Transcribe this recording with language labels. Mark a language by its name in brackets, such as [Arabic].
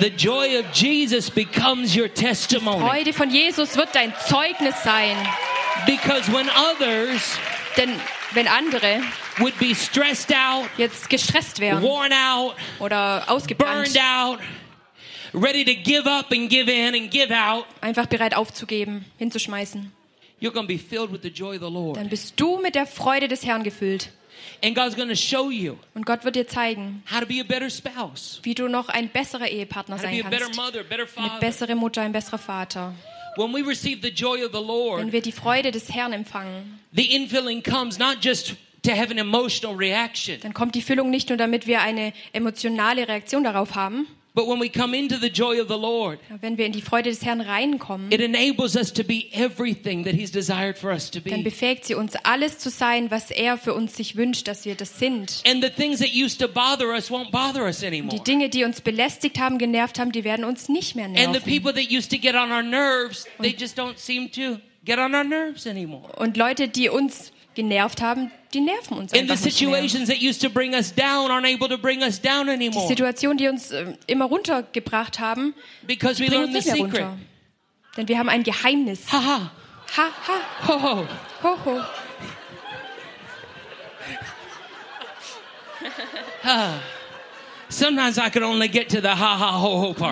[English] The joy of Jesus becomes your testimony. [German] Die Freude von Jesus wird dein Zeugnis sein. [English] Because when others, [German] denn wenn andere [English] would be stressed out, [German] jetzt gestresst wären, [English] worn out, [German] oder ausgebrannt, [English] burned out, ready to give up and give in and give out, [German] einfach bereit aufzugeben, hinzuschmeißen. [English] You're going to be filled with the joy of the Lord. [German] Dann bist du mit der Freude des Herrn gefüllt. [English] And God's going to show you. [German] Und Gott wird dir zeigen, [English] how to be a better spouse. [German] Wie du noch ein besserer Ehepartner sein kannst. [English] A better mother, better father. [German] Eine bessere Mutter, ein besserer Vater. [English] When we receive the joy of the Lord, [German] wenn wir die Freude des Herrn empfangen, [English] the infilling comes not just to have an emotional reaction. [German] Dann kommt die Füllung nicht nur, damit wir eine emotionale Reaktion darauf haben. [English] But when we come into the joy of the Lord, [German] wenn wir in die Freude des Herrn reinkommen, [English] it enables us to be everything that He's desired for us to be. [German] Dann befähigt sie uns, alles zu sein, was Er für uns sich wünscht, dass wir das sind. [English] And the things that used to bother us won't bother us anymore. [German] Die Dinge, die uns belästigt haben, genervt haben, die werden uns nicht mehr nerven. [English] And the people that used to get on our nerves, they just don't seem to get on our nerves anymore. [German] Und Leute, die uns genervt haben, die nerven uns [English] in the situations that used to bring us down aren't able to bring us down anymore. [German] Die Situationen, die uns immer runtergebracht haben, [English] because [German] die bringen uns nicht mehr runter. Denn wir haben ein Geheimnis. Ha ha. Ha ha. Ho ho. Ho ho. [English] Sometimes I can only get to the ha ha ho ho part.